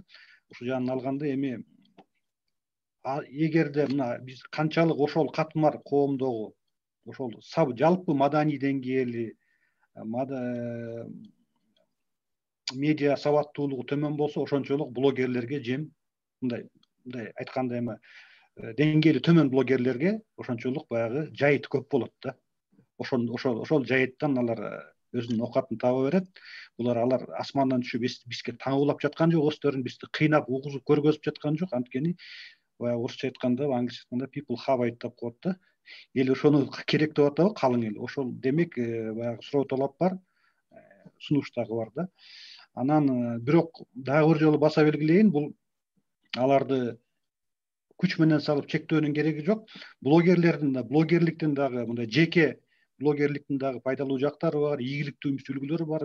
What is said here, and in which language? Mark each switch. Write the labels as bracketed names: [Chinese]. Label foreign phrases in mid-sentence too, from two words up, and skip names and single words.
[Kyrgyz] Ушул жагынан алганда эми эгерде мына биз канчалык ошол катмар коомдогу ошол жалпы маданий деңгээли, медиа сабаттуулугу төмөн болсо, ошончолук блогерлерге жем, мындай айтканда эми деңгээли төмөн блогерлерге ошончолук баягы жайыт көп болот да. Ошол жайыттан алар өзүнүн оокатын таба берет. Алар асмандан түшүп бизге таңуулап жаткан жок, өздөрүн бизди кыйнап, угузуп, көргөзүп жаткан жок. Анткени баягы орусча айтканда, англисче айтканда [English] people have it [Kyrgyz] деп коет да. Эл ошону керек деп атабы, калың эл. Ошол демек баягы суроо талап бар, сунуш дагы бар да. Анан бирок дагы бир жолу баса белгилейин, бул аларды күч менен салып чектөөнүн кереги жок. Блогерликтин дагы мындай жеке блогерликтин дагы пайдалуу жактары бар, ийгиликтүү үлгүлөрү бар.